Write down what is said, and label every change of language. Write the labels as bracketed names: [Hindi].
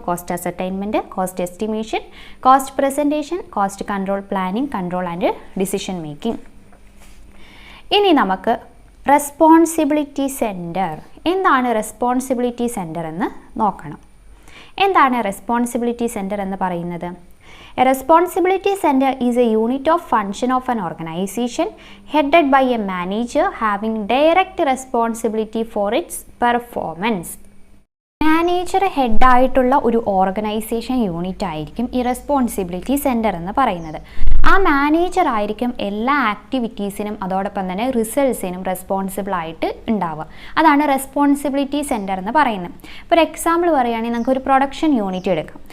[English] Cost ascertainment, cost estimation, cost presentation, cost control, planning, control and decision making. [Malayalam] ഇനി നമുക്ക് responsibility centre. എന്താണ് responsibility centre എന്ന് നോക്കണം. എന്താണ് റെസ്പോൺസിബിലിറ്റി സെൻറ്റർ എന്ന് പറയുന്നത്? [English] A responsibility center is a unit of function of an organization headed by a manager having direct responsibility for its performance. [Malayalam] Manager ഹെഡായിട്ടുള്ള ഒരു organisation unit ആയിരിക്കും ഈ റെസ്പോൺസിബിലിറ്റി സെൻറ്റർ എന്ന് പറയുന്നത്. ആ മാനേജർ ആയിരിക്കും എല്ലാ ആക്ടിവിറ്റീസിനും അതോടൊപ്പം തന്നെ റിസൾട്ട്സിനും റെസ്പോൺസിബിൾ ആയിട്ട് ഉണ്ടാവുക. അതാണ് റെസ്പോൺസിബിലിറ്റി സെൻറ്റർ എന്ന് പറയുന്നത്. ഇപ്പോൾ ഒരു എക്സാമ്പിൾ പറയുകയാണെങ്കിൽ നമുക്ക് ഒരു പ്രൊഡക്ഷൻ യൂണിറ്റ് എടുക്കാം.